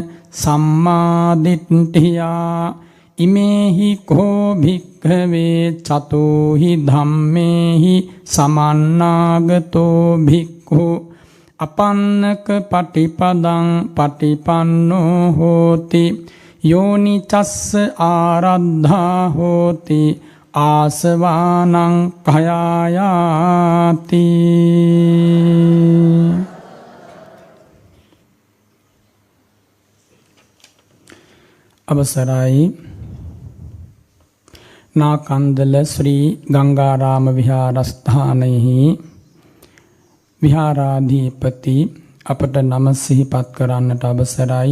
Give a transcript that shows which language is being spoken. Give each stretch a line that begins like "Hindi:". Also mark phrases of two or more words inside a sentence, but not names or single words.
Pali: සම්මාදිට්ඨියා ඉමේහි කෝ භික්ඛවේ චතුහි ධම්මේහි සමන්නාගතෝ භික්ඛු අපන්නක පටිපදං පටිපන්නෝ හෝති යෝනි චස්ස ආරද්ධා හෝති ආසවානං කයායාති.
Sinhala: අවසරයි නාකන්දල ශ්‍රී ගංගාරාම විහාරස්ථානයෙහි විහාරාධිපති අපට නම සිහිපත් කරන්නට අවසරයි.